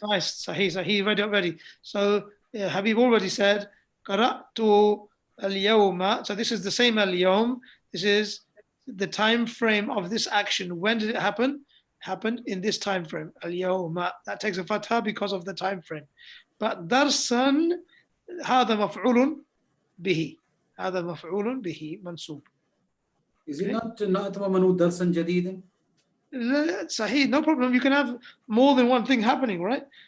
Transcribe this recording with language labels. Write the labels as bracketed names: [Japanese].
[English] Nice. He read it already. So Habib already said Qara'tu al-Yawma. So this is the same al-Yawm. This is the time frame of this action. When did it happen? Happened in this time frame. Al-Yawma. That takes a fatha because of the time frame. [Arabic] But Darsan, هذا مفعول به. هذا مفعول به منصوب. [English] Is it not [Arabic] ممنوع درسا جديدا? [English] Sahih, no problem. You can have more than one thing happening, right?